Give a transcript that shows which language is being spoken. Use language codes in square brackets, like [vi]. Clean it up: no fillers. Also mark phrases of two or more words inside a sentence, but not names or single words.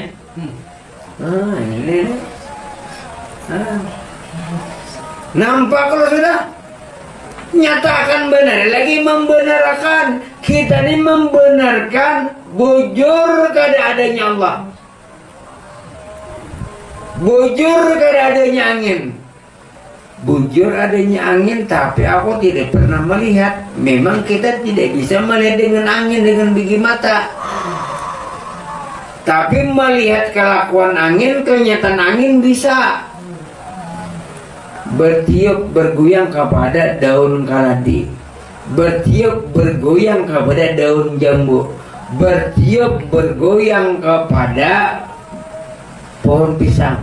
[id] Ini nampak kalau sudah nyatakan benar, lagi membenarkan. Kita ini membenarkan bujur kada adanya Allah. Bujur karena adanya angin. Bujur adanya angin, tapi aku tidak pernah melihat. Memang kita tidak bisa melihat dengan angin dengan biji mata, tapi melihat kelakuan angin, kenyataan angin bisa. Bertiup bergoyang kepada daun kaladi, bertiup bergoyang kepada daun jambu, bertiup bergoyang kepada pohon pisang.